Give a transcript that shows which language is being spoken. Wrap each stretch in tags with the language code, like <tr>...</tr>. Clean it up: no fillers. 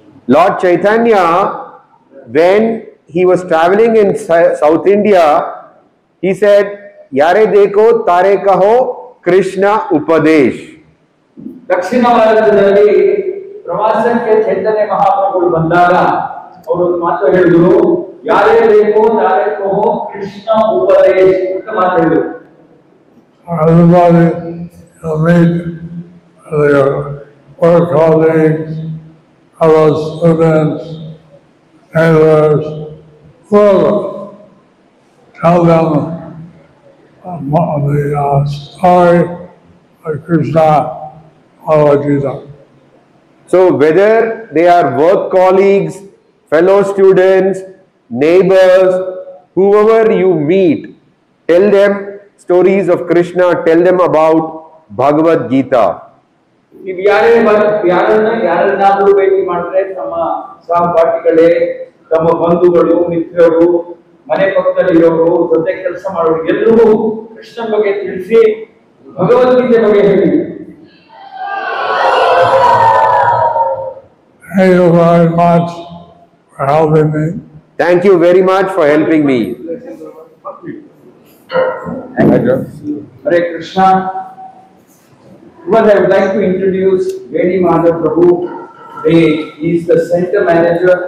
<en>Lord Chaitanya, when he was traveling in South India, he said,</en> <bn>Yare dekho tare kaho Krishna Upadesh.</bn> <kn>ದಕ್ಷಿಣ ಭಾರತದಲ್ಲಿ ಪ್ರವಾಸಕ್ಕೆ ಚೈತನ್ಯ ಮಹಾಪ್ರಭುಗಳು ಬಂದಾಗ ಅವರು ಒಂದು ಮಾತು ಹೇಳಿದ್ರು,</kn> <bn>ಯಾರೇ ಬೇಕೋ ತಾರೇ ಕಹೋ ಕೃಷ್ಣ ಉಪದೇಶ</bn> <kn>ಅಂತ ಮಾತು ಹೇಳಿದ್ರು.</kn> <en>Everybody meet their work colleagues, fellow students, neighbors, whoever. Tell them the story of Krishna Bhagavad Gita. So whether they are work colleagues, fellow students, neighbors, whoever you meet, tell them stories of Krishna, tell them about Bhagavad Gita.</en> <kn>ನೀವು ಯಾರನ್ನಾದ್ರೂ ಭೇಟಿ ಮಾಡಿದ್ರೆ ತಮ್ಮ ಸಹಪಾಠಿಗಳೇ, ತಮ್ಮ ಬಂಧುಗಳು, ಮಿತ್ರರು, ಮನೆ ಪಕ್ಕದಲ್ಲಿರೋರು, ಜೊತೆ ಕೆಲಸ ಮಾಡೋರು ಎಲ್ಲರೂ ಕೃಷ್ಣನ ಬಗ್ಗೆ ತಿಳಿಸಿ ಭಗವದ್ಗೀತೆ ಬಗ್ಗೆ ಹೇಳಿ.</kn> <en>Thank you very much for helping me. Thank you very much for helping me. Hare Krishna. Well, I would like to introduce Veni Madhav Prabhu. He is the center manager</en>